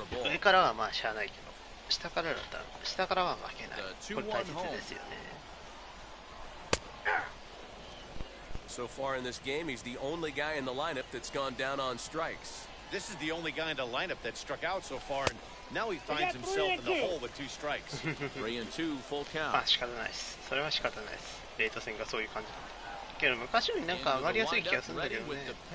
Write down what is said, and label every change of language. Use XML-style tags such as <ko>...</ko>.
<ja>上からはまあしゃあないけど、下からだったら下からは負けない。これ大切ですよね。</ja> <en>So far in this game, he's the only guy in the lineup that's gone down on strikes. This is the only guy in the lineup that struck out so far, and now he finds himself in the hole with 2 strikes. 3-2, full count.</en> <ja>まあ仕方ないです。それは仕方ないです。レート戦がそういう感じなんで。けど昔よりなんか上がりやすい気がするんだけどね。</ja>